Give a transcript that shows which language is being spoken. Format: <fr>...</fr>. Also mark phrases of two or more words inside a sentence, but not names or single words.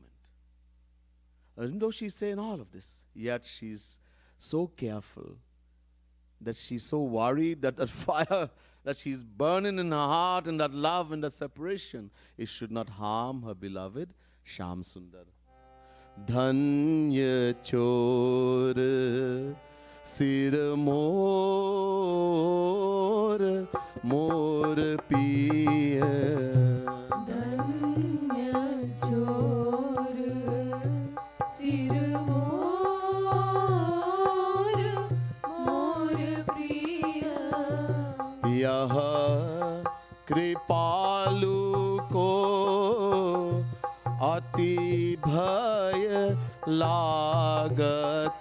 <en>Even though she's saying all of this, yet she's so careful, that she's so worried that that fire that she's burning in her heart, and that love and that separation, it should not harm her beloved Shyam Sundar.</en> <hi>धन्य चोर सिर मोर मोर पिया. धन्य चोर सिर मोर मोर प्रिय यह कृपालु को अति भय लागत।</hi>